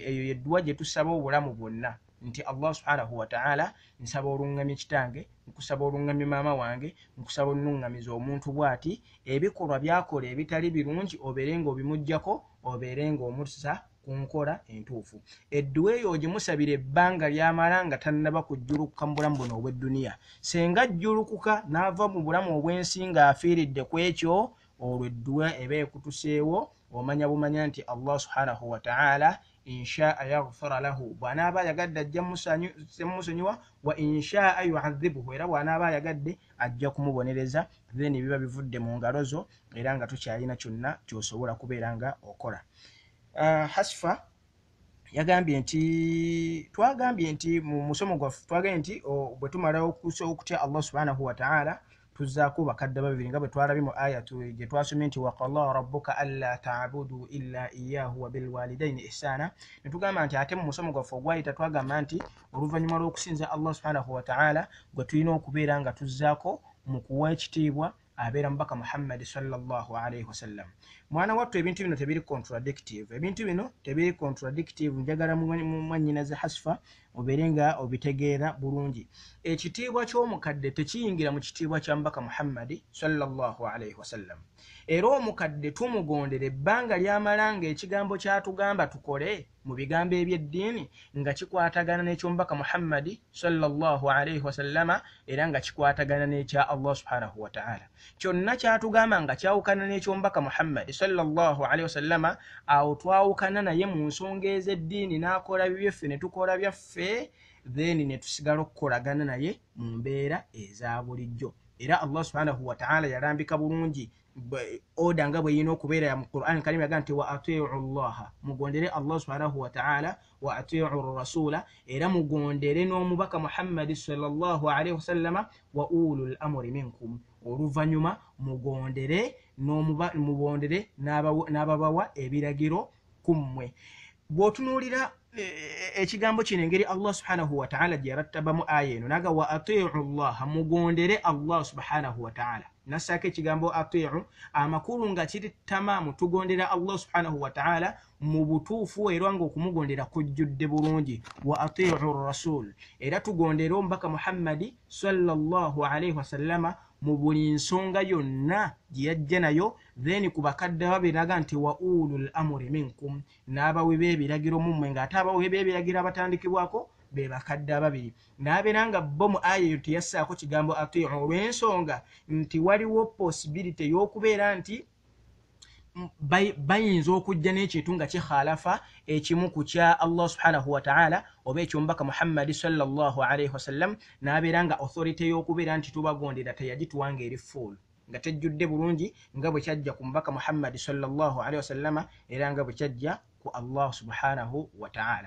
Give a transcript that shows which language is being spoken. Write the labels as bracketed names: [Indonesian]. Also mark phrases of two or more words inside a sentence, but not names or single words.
[Ganda] Eyo yedduwa gye tusaba obulamu bwonna nti [Arabic] الله سبحانه وتعالى [Ganda] nsaba olungamye kitange, nkusaba olungamye maama wange, nkusaba onnungamiza omuntu bw'ati, ebikolwa byakola ebitali birungi obeere ng'obimuggyako, obeere ng'omussa ku nkola entuufu. Edduwa eyo ogimusabira ebbanga lyamala nga tannaba kujjulukuka mu bulamu buno obw'edduniya. Senga ajjulukuka n'ava mu bulamu obw'ensi ng'afiiridde ku ekyo, olwo edduwa eba ekutuseewo, omanya bumanya nti [Arabic] الله سبحانه وتعالى إن شاء يغفر له, [Ganda] bw'anaaba ayagadde ajja musonyiwa, [Arabic] وإن شاء يعذبه, [Ganda] era bw'anaaba ayagadde ajja kumubonereza. Then biba bivudde mu ngalo zo era nga tukyalina kyonna ky'osobola kubeera nga okola. Hasfa yagambye nti mu musomo gwaffe twagambye nti bwe tumala okutya [Arabic] الله سبحانه وتعالى [Ganda] tuzzaako bakadde babiri nga bwe twalabye mu aya gye twasomye nti [Arabic] وقضى ربك ألا تعبدوا إلا إياه وبالوالدين إحسانا. [Ganda] Ne tugamba nti ate mu musomo gwaffe ogwayita twagamba nti oluvannyuma lw'okusinza [Arabic] الله سبحانه وتعالى [Ganda] gwe tulina okubeera nga tuzzaako mu kuwa ekitiibwa abeera mubaka Muhammad [Arabic] صلى الله عليه وسلم. [Ganda] Mwana wattu ebintu bino tebiri contradictive, njagala mwannyinaze Hasfa obeere nga obitegeera bulungi. Ekitiibwa ky'omukadde tekiyingira mu kitiibwa kya mubaka Muhammad [Arabic] صلى الله عليه وسلم. [Ganda] Era omukadde tumugondera ebbanga lyamala nga ekigambo kyatugamba tukole mu bigambo eby'eddiini nga kikwatagana n'eky'omubaka Muhammad [Arabic] صلى الله عليه وسلم [Ganda] era nga kikwatagana n'ekya [Arabic] الله سبحانه وتعالى. [Ganda] Kyonna kyatugamba nga kyawukana n'eky'omubaka Muhammad [Arabic] صلى الله عليه وسلم, [Ganda] awo twawukana naye mu nsonga ez'eddiini n'akola byaffe ne tukola byaffe, then ne tusigala okukolagana naye mu mbeera eza bulijjo. Era [Arabic] الله سبحانه وتعالى [Ganda] yalambika bulungi oda nga bwe yina okubeera ya mu Qur'an Karim yagamba nti [Arabic] وأطيعوا الله, [Ganda] mugondere [Arabic] الله سبحانه وتعالى, وأطيعوا الرسول, [Ganda] era mugondere n'omubaka Muhammad [Arabic] صلى الله عليه وسلم, وأولي الأمر منكم, [Ganda] oluvannyuma mugondere n'ababawa ebiragiro kummwe. Bw'otunuulira ekigambo kino engeri [Arabic] الله سبحانه وتعالى [Ganda] gye yarattabamu aya eno naga [Arabic] وأطيعوا الله, [Ganda] mugondere [Arabic] الله سبحانه وتعالى, [Ganda] nassaako ekigambo atii'u amakulu nga kiri tamaamu, tugondera [Arabic] الله سبحانه وتعالى [Ganda] mu butuufu era nga okumugondera kujjudde bulungi. [Arabic] وأطيعوا الرسول, [Ganda] era tugondera omubaka Muhammad [Arabic] صلى الله عليه وسلم [Ganda] mu buli nsonga yonna gye yajja nayo. Then ku bakadde babiraga nti [Arabic] وأولي الأمر منكم, [Ganda] n'abawe b'ebiragiro mummwe, ng'ate abawe b'ebiragiro abatandikibwako be bakadde ababiri n'abeera nga bo mu aya eyo teyassaako kigambo atiu olw'ensonga nti waliwo possibility y'okubeera nti bayinza okujja n'ekintu nga kikhalafa ekimu ku kya [Arabic] الله سبحانه وتعالى [Ganda] oba ekyomubaka Muhammad [Arabic] صلى الله عليه وسلم [Ganda] n'abeera nga authority y'okubeera nti tubagondera teyagituwanga eri full nga tejjudde bulungi nga bwe kyajja ku mubaka Muhammad [Arabic] صلى الله عليه وسلم [Ganda] era nga bwe kyajja ku [Arabic] الله سبحانه وتعالى.